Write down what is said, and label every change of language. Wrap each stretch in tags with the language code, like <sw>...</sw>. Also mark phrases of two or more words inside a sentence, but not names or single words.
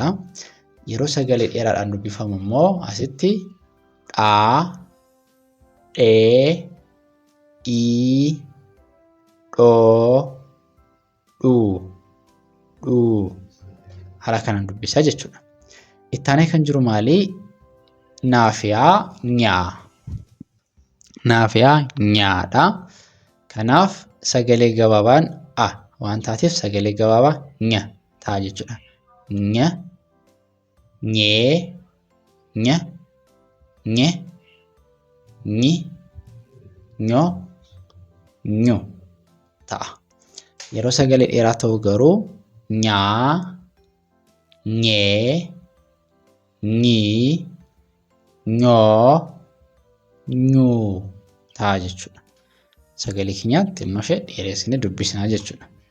<om>Yeroo sagalee dheeraadhaan dubbifamu immoo asitti dhaa, dhee, dhii, dhoo, dhuu, dhuu haala kanaan dubbisaa jechuudha. Ittaanee kan jiru maali? Naafiyaa nyaa. Naafiyaa nyaadha. Kanaaf sagalee gabaabaan a waan taateef sagalee gabaabaa nya ta'a jechuudha. Nya, nyee, nya, nye, nyi, nyo, nyu ta'a. Yeroo sagalee dheeraa ta'u garuu nyaa, nyee, nyii, nyoo, nyuu ta'a jechuudha. Sagalee keenyaatti immoo ishee dheeressinee dubbisnaa jechuudha.</om>